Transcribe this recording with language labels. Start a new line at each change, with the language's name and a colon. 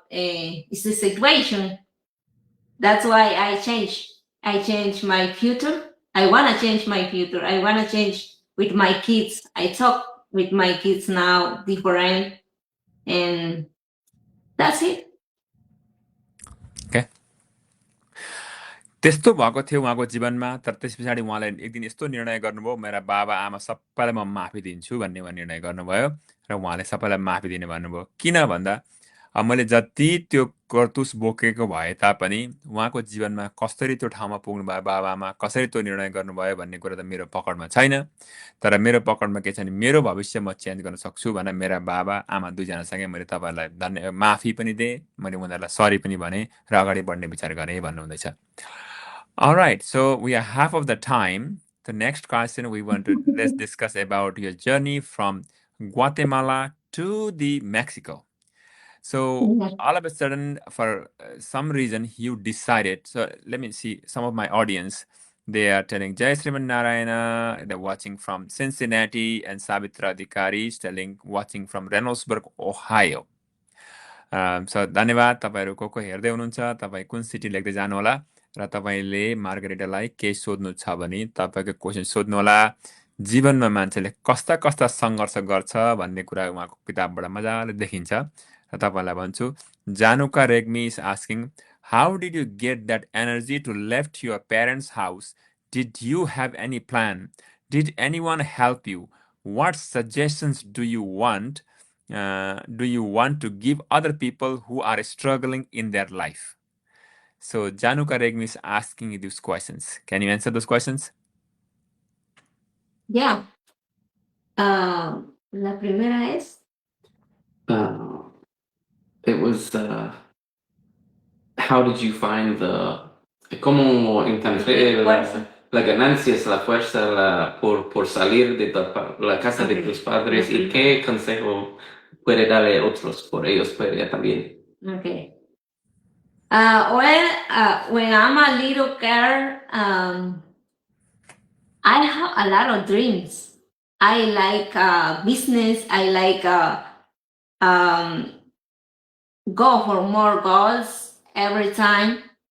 English: It's the situation. That's why I change my future. I want to change my future. I want to change with my kids. I talk with my kids now different, and that's it. Okay.
Nepali: त्यस्तो भएको थियो उहाँको जीवनमा तर त्यस पछाडि उहाँले एक दिन यस्तो निर्णय गर्नुभयो मेरा बाबा आमा सबैलाई म माफी दिन्छु भन्ने निर्णय गर्नुभयो र उहाँले सबैलाई माफी दिने भन्नुभयो किन भन्दा मैले जति त्यो कर्तुस बोकेको भए तापनि उहाँको जीवनमा कसरी त्यो ठाउँमा पुग्नुभयो बाबा आमा कसरी त्यो निर्णय गर्नुभयो भन्ने कुरा त मेरो पकडमा छैन तर मेरो पकडमा के छ भने मेरो भविष्य म चेन्ज गर्न सक्छु भनेर मेरा बाबा आमा दुईजनासँगै मैले तपाईँहरूलाई माफी पनि दिएँ मैले उनीहरूलाई सरी पनि भने र अगाडि बढ्ने विचार गरेँ भन्नुहुँदैछ
English: All right, so we are half of the time. The next question let's discuss about your journey from Guatemala to the Mexico. So all of a sudden, for some reason, you decided. So let me see some of my audience. They are telling Jai Sriman Narayana. They're watching from Cincinnati, and Savitra Adhikari is watching from Reynoldsburg, Ohio. So
Nepali: धन्यवाद तपाईहरु को हेर्दै हुनुहुन्छ तपाई कुन city लेख्दै जानु होला र तपाईँले मार्गरेटालाई केही सोध्नु छ भने तपाईँको क्वेसन सोध्नुहोला। जीवनमा मान्छेले कस्ता कस्ता सङ्घर्ष गर्छ भन्ने कुरा उहाँको किताबबाट मजाले देखिन्छ। र तपाईँलाई भन्छु,
English: Januka Regmi is asking, how did you get that energy to left your parents house? Did you have any plan? Did any one help you? What suggestions do you want to give other people who are struggling in their life? So Januka Regmi is asking you these questions. Can you answer those questions?
Spanish: Yeah. La primera es.
English: It was how did you find
Spanish: cómo encontré la ganancias, la fuerza por salir de la casa de tus padres y qué consejo puede darle a otros por ellos puede también?
English: Okay. When I'm a little girl, I have a lot of dreams. I like business. I like go for more goals every time.